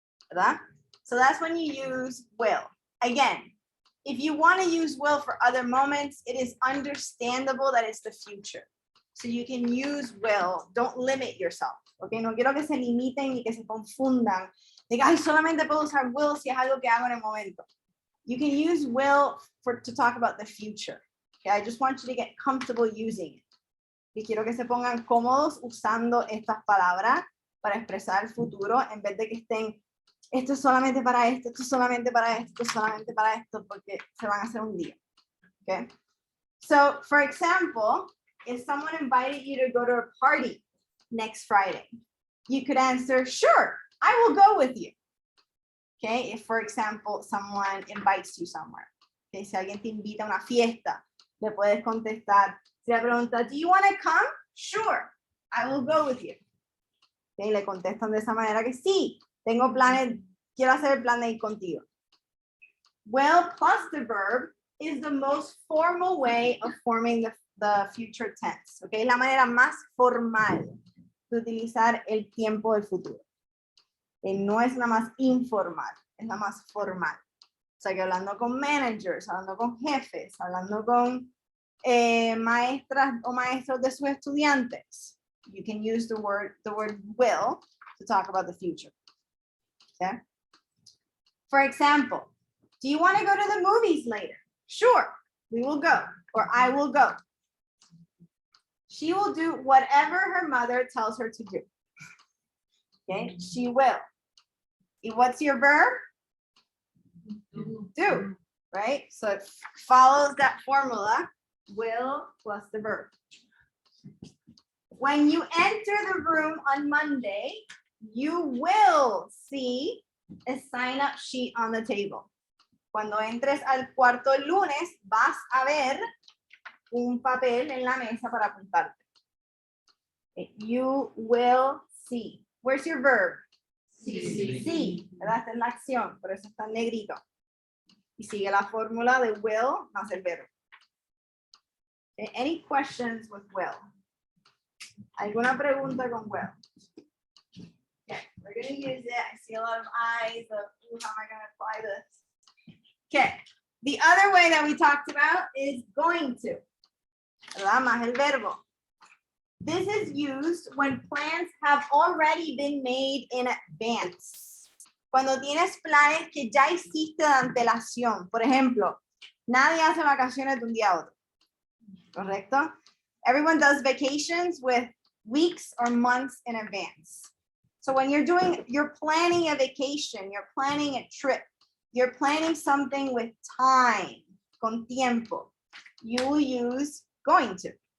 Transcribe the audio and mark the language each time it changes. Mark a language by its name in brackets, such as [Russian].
[Spanish] ¿Verdad? [English] So that's when you use will. Again, if you want to use will for other moments, it is understandable that it's the future. So you can use will. Don't limit yourself. Okay? [Spanish] No quiero que se limiten y que se confundan. Diga, ay, solamente puedo usar will si es algo que hago en el momento. [English] You can use will to talk about the future. Okay? I just want you to get comfortable using it. [Spanish] Y quiero que se pongan cómodos usando estas palabras para expresar el futuro en vez de que estén, esto es solamente para esto, esto es solamente para esto, esto es solamente para esto, porque se van a hacer un día. [English] Okay? So, for example, if someone invited you to go to a party next Friday, you could answer, sure, I will go with you. Okay? If, for example, someone invites you somewhere. [Spanish] Okay? Si alguien te invita a una fiesta, le puedes contestar, si le pregunta, [English] do you want to come? Sure, I will go with you. [Spanish] Okay, le contestan de esa manera que sí, tengo planes, quiero hacer el plan de ir contigo. [English] Well plus the verb is the most formal way of forming the future tense. [Spanish] Okay, la manera más formal de utilizar el tiempo del futuro. No es la más informal, es la más formal. O sea que hablando con managers, hablando con jefes, hablando con maestras o maestros de sus estudiantes, [English] you can use the word will to talk about the future. [Spanish] Okay? [English] For example, do you want to go to the movies later? Sure, we will go, or I will go. She will do whatever her mother tells her to do. Okay, she will. And what's your verb? Do, right? So it follows that formula. Will plus the verb. When you enter the room on Monday, you will see a sign-up sheet on the table. [Spanish] Cuando entres al cuarto el lunes, vas a ver un papel en la mesa para apuntarte. [English] You will see. Where's your verb? [Spanish] Sí. Sí, ¿verdad? Esta es la acción, por eso está en negrito. Y sigue la fórmula de will más el verbo. [English] Okay, any questions with will? [Spanish] ¿Alguna pregunta con will? [English] Okay, we're going to use it. I see a lot of eyes of, ooh, how am I going to apply this? Okay, the other way that we talked about is going to. ¿Verdad? [Spanish] Más el verbo. [English] This is used when plans have already been made in advance. [Spanish] Cuando tienes planes que ya hiciste de antelación. Por ejemplo, nadie hace vacaciones de un día a otro. Correcto? [English] Everyone does vacations with weeks or months in advance. So when you're planning a vacation, you're planning a trip, you're planning something with time, [Spanish] con tiempo, [English] you will use going to.